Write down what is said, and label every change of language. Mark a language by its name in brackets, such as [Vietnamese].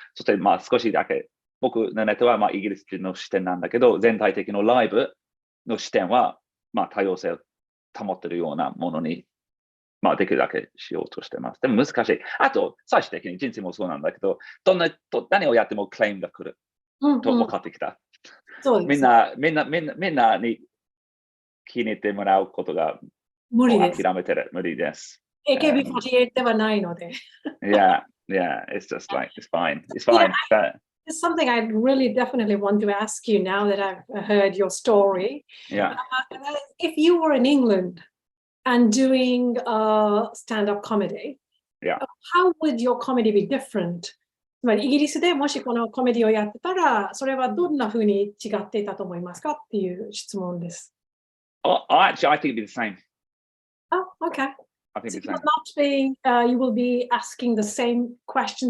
[Japanese] そして、まあ、少しだけ、僕のネタは、まあ、イギリス人の視点なんだけど、全体的のライブの視点は、まあ、多様性を保っているようなものに、まあ、できるだけしようとしてます。でも難しい。あと、最終的に人生もそうなんだけど、何をやってもクレームが来ると分かってきた。みんなに気に入ってもらうことが無理です。諦めてる。無理です。 AKB48 ではないので。 [English] Yeah, it's just like, it's fine. It's fine. It's something I really definitely want to ask you now that I've heard your story. Yeah. If you were in England and doing stand-up comedy, how would your comedy be different? [Japanese] つまりイギリスでもしこのコメディをやってたら、それはどんな風に違っていたと思いますかっていう質問です。 [English] Actually, I think it'd be the same. Oh, okay. I think So it's you will not be, you will be asking the same questions.